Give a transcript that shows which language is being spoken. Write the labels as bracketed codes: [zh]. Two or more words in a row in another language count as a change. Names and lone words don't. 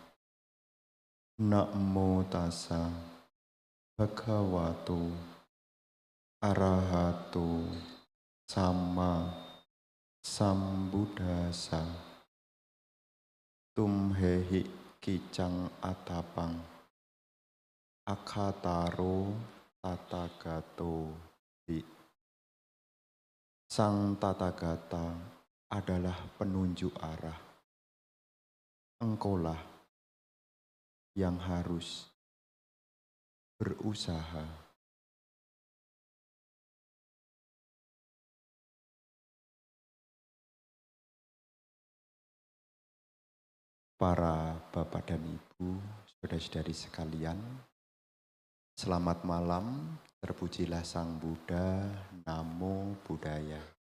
[pi] Namo tassa bhagavato arahato samma sambuddhassa. Tumhehi kicang atapang akhataro tatagato hi. [id] Sang Tathagata adalah penunjuk arah. Engkaulah yang harus berusaha. Para bapak dan ibu, saudara-saudari sekalian, selamat malam, terpujilah Sang Buddha, [pi] Namo Buddhaya.